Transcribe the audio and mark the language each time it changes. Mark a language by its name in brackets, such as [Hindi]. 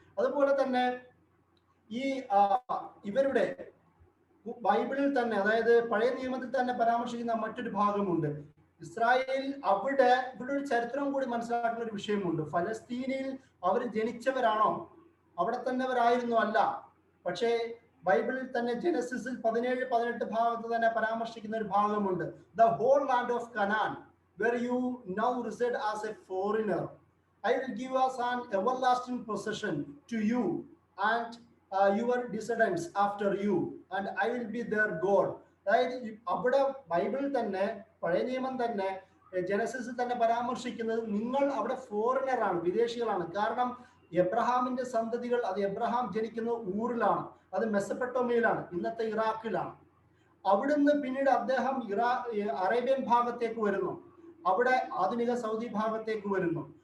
[Malayalam] അതുപോലെ തന്നെ ഈ ഇവരുടെ ബൈബിളിൽ തന്നെ, അതായത് പഴയ നിയമത്തിൽ തന്നെ പരാമർശിക്കുന്ന മറ്റൊരു ഭാഗമുണ്ട്. ഇസ്രായേൽ ഇവിടെ ഒരു ചരിത്രം കൂടി മനസ്സിലാക്കുന്ന ഒരു വിഷയമുണ്ട്. ഫലസ്തീനിൽ അവർ ജനിച്ചവരാണോ, അവിടെ തന്നെ അവരായിരുന്നു? അല്ല. പക്ഷേ ബൈബിളിൽ തന്നെ ജനസിസിൽ 17-18 ഭാഗത്ത് തന്നെ പരാമർശിക്കുന്ന ഒരു ഭാഗമുണ്ട്. [English] The whole land of Canaan where you now reside as a foreigner, I will give us an everlasting possession to you and your descendants after you, and I will be their God. [Malayalam] അതായത് അവിടെ Bible തന്നെ, പഴയ നിയമം തന്നെ, ജനസിസിൽ തന്നെ പരാമർശിക്കുന്നത് നിങ്ങൾ അവിടെ ഫോറിനർ ആണ്, വിദേശികളാണ്. കാരണം എബ്രഹാമിന്റെ സന്തതികൾ, അത് എബ്രഹാം ജനിക്കുന്ന ഊറിലാണ്, അത് മെസപ്പൊട്ടോമിയയിലാണ്, ഇന്നത്തെ ഇറാഖിലാണ്. അവിടുന്ന് പിന്നീട് അദ്ദേഹം അറേബ്യൻ ഭാഗത്തേക്ക് വരുന്നു, അവിടെ ആധുനിക സൗദി ഭാഗത്തേക്ക് വരുന്നു.